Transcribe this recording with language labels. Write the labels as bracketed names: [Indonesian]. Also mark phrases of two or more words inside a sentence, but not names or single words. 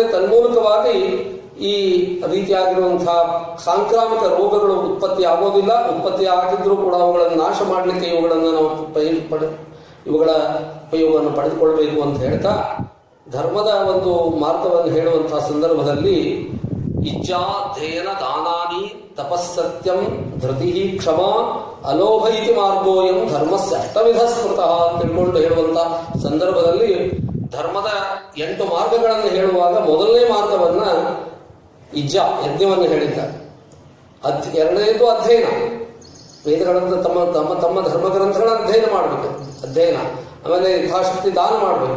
[Kannada] ತನ್ಮೂಲಕವಾಗಿ ಈ ರೀತಿಯಾಗಿರುವಂತಹ ಸಾಂಕ್ರಾಮಿಕ ರೋಗಗಳು ಉತ್ಪತ್ತಿ ಆಗೋದಿಲ್ಲ. ಉತ್ಪತ್ತಿ ಆಗಿದ್ರೂ ಕೂಡ ಅವುಗಳನ್ನು ನಾಶ ಮಾಡಲಿಕ್ಕೆ ಇವುಗಳನ್ನು ನಾವು ಇವುಗಳ ಉಪಯೋಗವನ್ನು ಪಡೆದುಕೊಳ್ಬೇಕು ಅಂತ ಹೇಳ್ತಾ ಧರ್ಮದ ಒಂದು ಮಾರ್ಗವನ್ನು ಹೇಳುವಂತಹ ಸಂದರ್ಭದಲ್ಲಿ [Sanskrit] ಇಚ್ಛಾಧ್ಯಯನ ದಾನಾನಿ ತಪಸ್ಸತ್ಯಂ ಧೃತಿ ಕ್ಷಮ ಅಲೋಭ ಇತಿ ಮಾರ್ಗೋಯಂ ಧರ್ಮಸ್ಯ ಅಷ್ಟವಿಧ ಸ್ಮೃತಃ [Kannada] ಅಂತ ತಿಳ್ಕೊಂಡು ಹೇಳುವಂತಹ ಸಂದರ್ಭದಲ್ಲಿ ಧರ್ಮದ 8 ಮಾರ್ಗಗಳನ್ನು ಹೇಳುವಾಗ ಮೊದಲನೇ ಮಾರ್ಗವನ್ನ ಯಜ್ಞವನ್ನು ಹೇಳಿದ್ದಾರೆ. ಎರಡನೇದು ಅಧ್ಯಯನ, ವೇದಗಳನ್ನು ತಮ್ಮ ತಮ್ಮ ತಮ್ಮ ಧರ್ಮಗ್ರಂಥಗಳ ಅಧ್ಯಯನ ಮಾಡಬೇಕು. ಅಧ್ಯಯನ, ಆಮೇಲೆ ಯಥಾಶಕ್ತಿ ದಾನ ಮಾಡಬೇಕು.